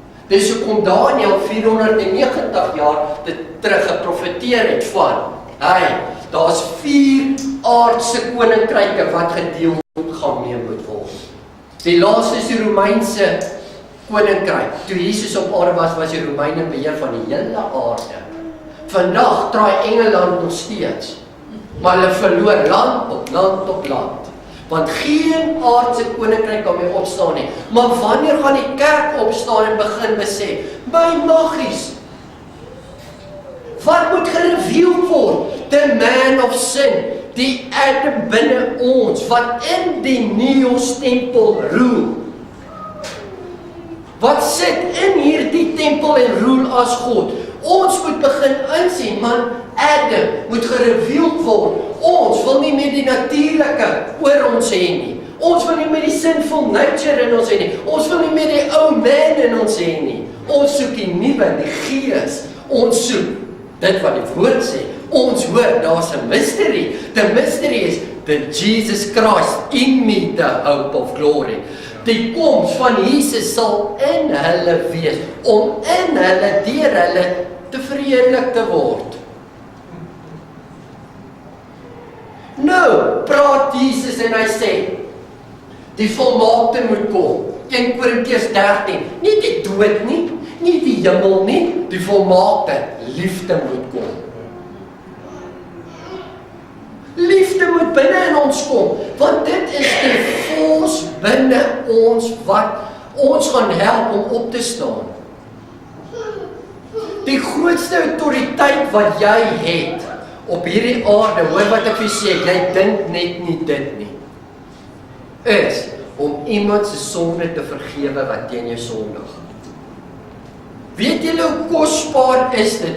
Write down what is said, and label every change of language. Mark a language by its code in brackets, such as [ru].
[af] Dis hoekom Daniël 490 jaar dit terug geprofeteer het van, daar's 4 aardse koninkryke wat gedeel gaan mee moet word. Die laaste is die Romeinse koninkryk. Toe Jesus op aarde was die Romeine beheer van die hele aarde. Vandag draai Engeland nog steeds, maar hulle verloor land op land op land. Want geen aardse koninkryk kan meer opstaan nie. Maar wanneer gaan die kerk opstaan en begin besef, my maggies, wat moet gereveeld word? [en] The man of sin, [af] die Adam binne ons, wat in die Neos tempel roel. Wat sit in hierdie tempel en roel as God? Ons moet begin insien, man, Adam moet gereveeld word. Ons wil nie meer die natuurlike oor ons hê nie. Ons wil nie meer die [en] sinful nature [af] in ons hê nie. Ons wil nie meer die ou man in ons hê nie. Ons soek die nuwe, die gees. Ons soek dit wat die woord sê. Ons hoor, daar's 'n mystery. [en] The mystery is that Jesus Christ in me, the hope of glory. [af] Die koms van Jesus sal in hulle wees, om in hulle, deur hulle te verheerlik te word. Nou, praat Jesus en hy sê, die volmaakte moet kom. 1 Korintiërs 13, nie die dood nie, nie die hemel nie, die volmaakte, liefde moet kom. Liefde moet binne in ons kom, want dit is die force binne ons wat ons gaan help om op te staan. Die grootste autoriteit wat jy het op hierdie aarde, hoor wat ek vir sê, jy dink net nie dit nie, is om iemand se sonde te vergewe wat teen jou sondig. Weet julle hoe kosbaar is dit?